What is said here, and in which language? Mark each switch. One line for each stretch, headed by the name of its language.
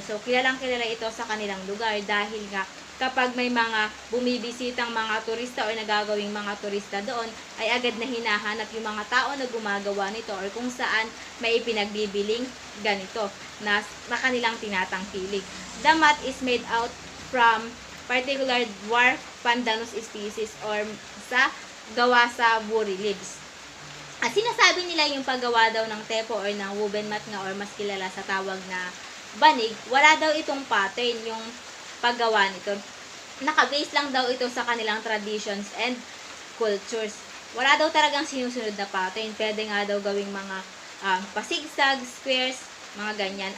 Filipino: So, kilalang kilala ito sa kanilang lugar dahil nga kapag may mga bumibisitang mga turista o nagagawing mga turista doon, ay agad na hinahanap yung mga tao na gumagawa nito or kung saan may ipinagbibiling ganito na kanilang tinatangkilik.
English: The mat is made out from particular dwarf pandanus species or
Filipino: gawa sa
English: woody leaves.
Filipino: At sinasabi nila yung paggawa daw ng tepo or ng woven mat nga or mas kilala sa tawag na banig, wala daw itong pattern yung paggawa nito. Naka-base lang daw ito sa kanilang
English: traditions and cultures.
Filipino: Wala daw talagang sinusunod na pattern. Pwede nga daw gawing mga pasigsag, squares, mga ganyan.